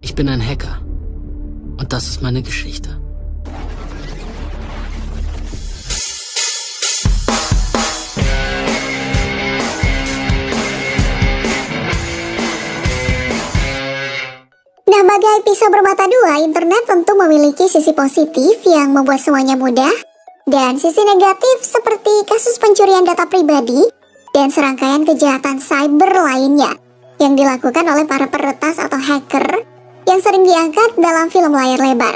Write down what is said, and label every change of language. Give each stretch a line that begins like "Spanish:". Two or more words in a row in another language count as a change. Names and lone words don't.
German: bin ein Hacker. Und das ist meine Geschichte.
Indonesian: Nah, bagai pisau bermata dua, internet tentu memiliki sisi positif yang membuat semuanya mudah, dan sisi negatif seperti kasus pencurian data pribadi dan serangkaian kejahatan cyber lainnya yang dilakukan oleh para peretas atau hacker yang sering diangkat dalam film layar lebar.